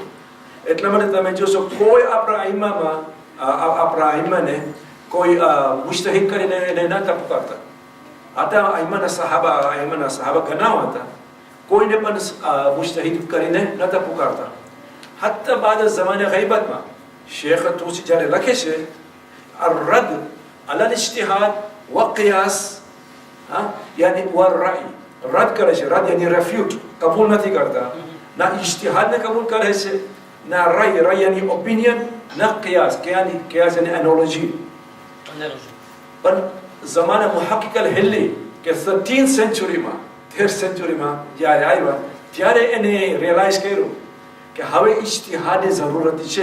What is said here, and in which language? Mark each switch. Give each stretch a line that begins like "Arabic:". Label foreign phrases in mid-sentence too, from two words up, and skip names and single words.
Gujarati: એટલા માટે તમે જોશો કોઈ આપણા આઈમાને કોઈ મુજતહિદ કરીને એને નહોતા પુકારતા. આતા આઈમાના સહાબા ઘણા હતા, કોઈને પણ મુજતહિદ કરીને નહોતા પુકારતા. હત્તા બાદ જમાને ગૈબતમાં શેખ તૂસી જ્યારે લખે છે
Arabic: الرد على الاجتهاد وقياس يعني والرأي رد
Gujarati: કરે છે. રદ યાની રેફ્યુટ, કબૂલ નથી કરતા. ના ઇજ્તિહાદને કબૂલ કરે છે, ના રાય યાની ઓપિનિયન, ના કિયાસ યાની એનોલોજી. પણ જમાના મુહક્કિક અલ-હિલ્લી કે 13th સેન્ચુરીમાં જ્યારે આવ્યા ત્યારે એને રિયલાઇઝ કર્યું કે હવે ઇજ્તિહાદની જરૂરત છે.